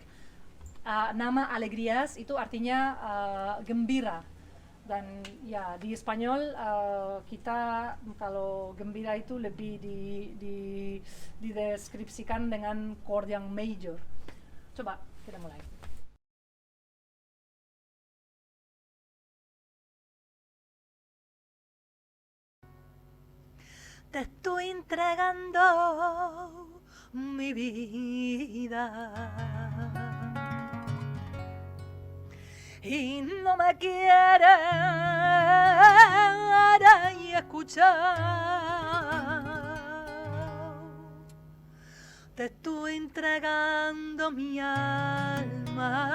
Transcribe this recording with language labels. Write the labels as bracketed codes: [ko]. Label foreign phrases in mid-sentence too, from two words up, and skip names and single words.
[id] Nama alegrias itu artinya gembira. Dan ya di Spanyol kita kalau gembira itu lebih dideskripsikan dengan chord yang major. Coba kita mulai. [es] Te estoy entregando mi vida y no me quieres te estoy entregando mi alma.